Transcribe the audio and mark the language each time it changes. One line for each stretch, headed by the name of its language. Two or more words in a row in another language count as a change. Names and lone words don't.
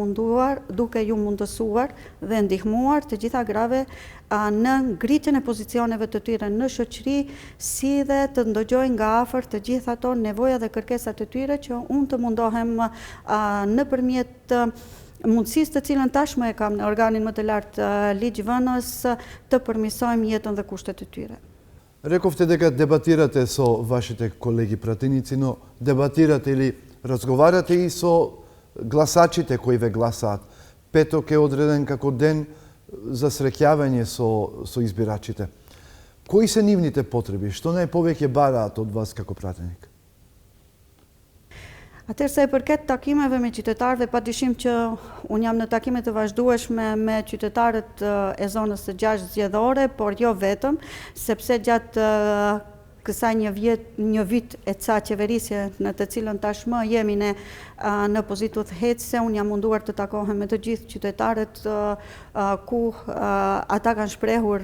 Albanian: ju mundësuar dhe ndihmuar të gjitha grave në ngritjen e pozicioneve të tyre në shoqëri, si dhe të ndëgjoj nga afër të gjitha ato nevoja dhe kërkesat e tyre që unë të mundohem nëpërmjet mundësisë të cilën tashmë e kam në organin më të lartë ligjvënës të përmirësojmë jetën dhe kushtet e tyre.
Macedonian: Рековте дека дебатирате со вашите колеги пратеници, но дебатирате или разговарате и со гласачите кои ве гласаат. Петок е одреден како ден за среќавање со избирачите. Кои се нивните потреби? Што најповеќе бараат од вас како пратеник?
Albanian: Atëherë sa i përket takimeve me qytetarëve, padyshim që unë jam në takime të vazhdueshme me qytetarët e zonës së 6 zgjedhore, por jo vetëm, sepse gjatë kësaj një vit e ca qeverisje në të cilën tashmë jemi ne në pozitë udhëheqëse, unë jam munduar të takohem me të gjithë qytetarët ku ata kanë shprehur